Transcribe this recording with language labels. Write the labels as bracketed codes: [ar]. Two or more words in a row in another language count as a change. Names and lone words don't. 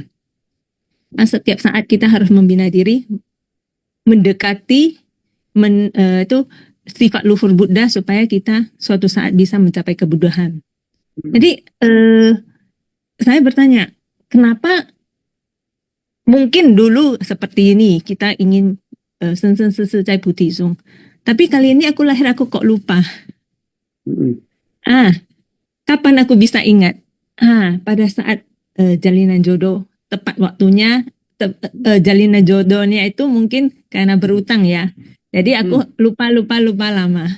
[id] Setiap saat kita harus membina diri, mendekati itu sifat luhur Buddha supaya kita suatu saat bisa mencapai kebuddhaan. Jadi saya bertanya, kenapa mungkin dulu seperti ini kita ingin sen-sen se-se-cai Buddhism, tapi kali ini aku kok lupa. Kapan aku bisa ingat? Pada saat jalinan jodoh, tepat waktunya, jalinan jodohnya itu mungkin karena berutang ya. Jadi aku lupa lama.